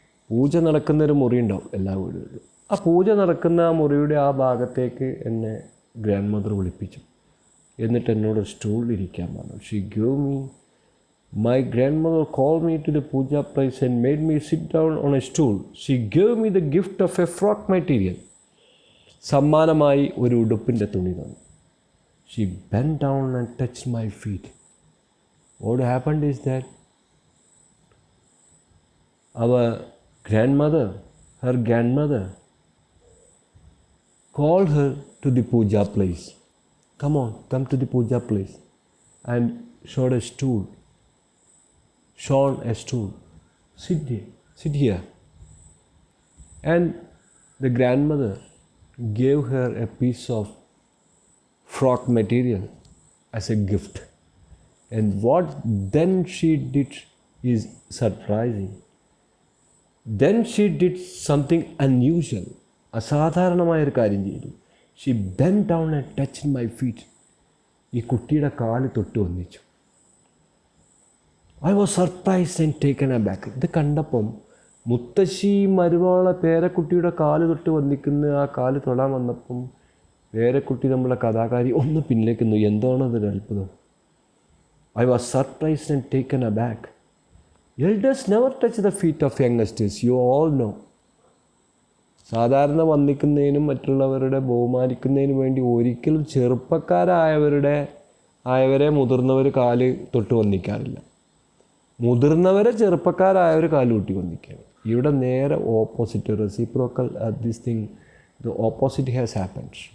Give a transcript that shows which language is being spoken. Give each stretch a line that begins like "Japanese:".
Malayalam: പൂജ നടക്കുന്നൊരു മുറി ഉണ്ടാവും എല്ലാ വീടുകളിലും. ആ പൂജ നടക്കുന്ന ആ മുറിയുടെ ആ ഭാഗത്തേക്ക് എന്നെ ഗ്രാൻഡ് മദർ വിളിപ്പിച്ചു. എന്നിട്ട് എന്നോട് സ്റ്റൂളിൽ ഇരിക്കാൻ പറഞ്ഞു.
English: She gave me my grandmother call me to the puja place and made me sit down on a stool. She gave me the gift of a frock material.
Malayalam: സമ്മാനമായി ഒരു ഉടുപ്പിൻ്റെ തുണി തന്നു.
English: She bent down and touched my feet. What happened is that our grandmother, her grandmother, called her to the puja place. Come on, come to the puja place. And showed a stool. Shown a stool. Sit here. And the grandmother gave her a piece of frock material as a gift. And what then she did is surprising. Then she did something unusual.
Malayalam: അസാധാരണമായൊരു കാര്യം ചെയ്തു.
English: She bent down and touched my feet.
Malayalam: ഈ കുട്ടിയുടെ കാല് തൊട്ട് വന്നിച്ചു.
English: I was surprised and taken aback.
Malayalam: ഇത് കണ്ടപ്പം മുത്തശ്ശി മരുമകളെ പേരക്കുട്ടിയുടെ കാല് തൊട്ട് വന്നിക്കുന്ന ആ കാല് തൊടാൻ വന്നപ്പം പേരക്കുട്ടി നമ്മളെ കഥാകാരി ഒന്ന് പിന്നിലേക്കുന്നു. എന്താണതൊരു അത്ഭുതം.
English: I was surprised and taken aback. Elders never touch the feet of youngsters. You all know.
Malayalam: സാധാരണ വന്നിക്കുന്നതിനും മറ്റുള്ളവരുടെ ബഹുമാനിക്കുന്നതിനും വേണ്ടി ഒരിക്കലും ചെറുപ്പക്കാരായവരെ മുതിർന്നവർ കാല് തൊട്ട് വന്നിക്കാറില്ല. മുതിർന്നവരെ ചെറുപ്പക്കാരായവർ കാല് കൂട്ടി വന്നിക്കുകയാണ്. ഇവിടെ നേരെ
English: Opposite, reciprocal this thing, the opposite has happened.